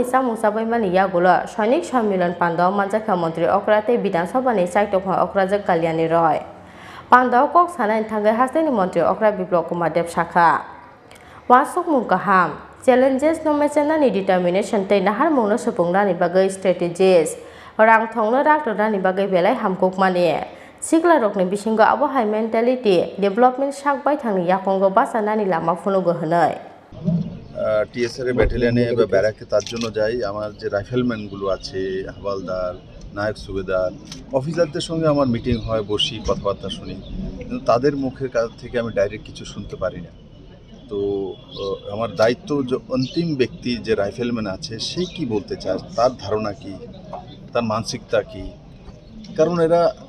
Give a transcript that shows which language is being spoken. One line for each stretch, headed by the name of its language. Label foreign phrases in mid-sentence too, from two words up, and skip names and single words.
Kok Borok: samung sabai mani yagulo sainik sammilan pandawo manjakha mantri okra tei bidan sabhani chaitokha okrajak kalyani roy pandawo kok sanai thangai hasteni mantri okra biplop kumar deb sakha Wasok mung kaham challenges no mesena ni determination te nahar mung no supungna ni bagai strategies rang thongno rak na ni bagai belai hamkok mane sikla rok ni bisingo abo
English: high mentality development
Kok Borok: sakbai thangni yakongo basana ni lama phunugo hwnai
English: TSR battalion
Bangla: বা ব্যারাকে তার জন্য যাই আমার যে রাইফেলম্যানগুলো আছে হাওয়ালদার নায়ক সুবেদার অফিসারদের সঙ্গে আমার মিটিং হয় বসি কথাবার্তা শুনি কিন্তু তাদের মুখের কাছ থেকে আমি ডাইরেক্ট কিছু শুনতে পারি না তো আমার দায়িত্ব যে অন্তিম ব্যক্তি যে রাইফেলম্যান আছে সে কি বলতে চায় তার ধারণা কি তার মানসিকতা কি কারণ এরা